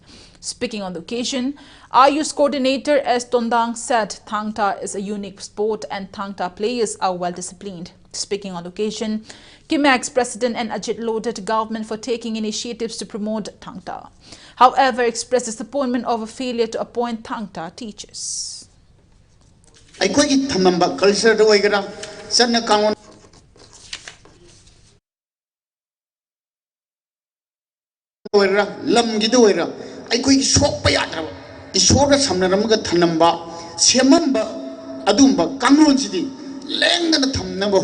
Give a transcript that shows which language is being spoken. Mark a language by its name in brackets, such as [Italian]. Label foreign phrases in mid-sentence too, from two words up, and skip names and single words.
[English] Speaking on the occasion, Ayush Coordinator S. Tondang said Thangta is a unique sport and Thangta players are well disciplined. Speaking on the occasion, Kimex President and Ajit lauded government for taking initiatives to promote Thangta. However, expressed disappointment over failure to appoint Thangta teachers. [Manipuri] ꯑꯩꯈꯣꯏꯒꯤ ꯊꯝꯃꯝꯕ ꯀꯜꯆꯔꯗ ꯑꯣꯏꯒꯦꯔꯥ ꯆꯠꯅ ꯀꯥꯡꯂꯣꯟ ꯑꯣꯏꯒꯦꯔꯥ ꯂꯝꯒꯤꯗ ꯑꯣꯏꯒꯦꯔꯥ ꯑꯩꯈꯣꯏꯒꯤ ꯁꯣꯛꯄ ꯌꯥꯗ꯭ꯔꯕ ꯏꯁꯣꯔꯒ ꯁꯝꯅꯔꯝꯃꯒ ꯊꯝꯂꯝꯕ ꯁꯦꯝꯃꯝꯕ ꯑꯗꯨꯝꯕ ꯀꯥꯡꯂꯣꯟꯁꯤꯗꯤ ꯂꯦꯡꯗꯅ ꯊꯝꯅꯕ